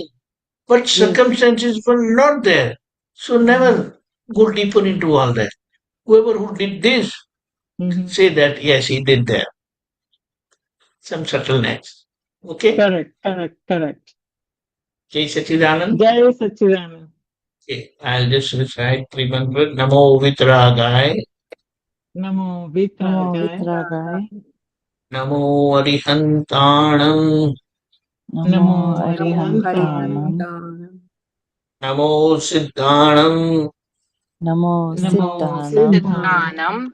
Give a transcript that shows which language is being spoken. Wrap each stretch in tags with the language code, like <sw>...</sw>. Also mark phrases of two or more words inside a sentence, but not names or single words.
<en>But circumstances were not there. So never go deeper into all that. Whoever who did this, say that, yes, he did that. Some subtleness. Okay? Correct.</en> <hi>Jai Sachidanand. Jai Sachidanand.</hi> <en>Okay, I'll just recite 3 mantras.</en> <pra>Namo Vitragai. Namo Vitragai. Namo Arihantanam. Namo Arihantanam. Namo Siddhanam. Namo Siddhanam.</pra>